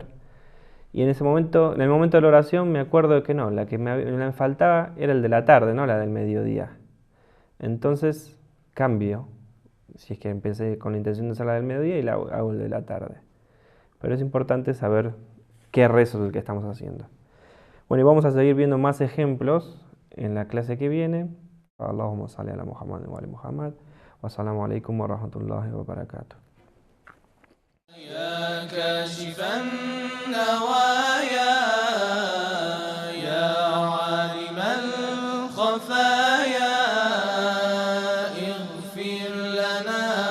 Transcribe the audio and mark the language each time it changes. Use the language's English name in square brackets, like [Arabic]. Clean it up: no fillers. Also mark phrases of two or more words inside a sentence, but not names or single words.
[Spanish] Y en el momento de la oración me acuerdo de que no, la que me faltaba era el de la tarde, no la del mediodía. Entonces cambio, si es que empecé con la intención de hacer la del mediodía y hago el de la tarde. Pero es importante saber qué rezo es el que estamos haciendo. Bueno, y vamos a seguir viendo más ejemplos en la clase que viene. [Arabic] اللهم صل على محمد وآل محمد. والسلام عليكم ورحمة الله وبركاته. يا كاشف النوايا يا عالم الخفايا اغفر لنا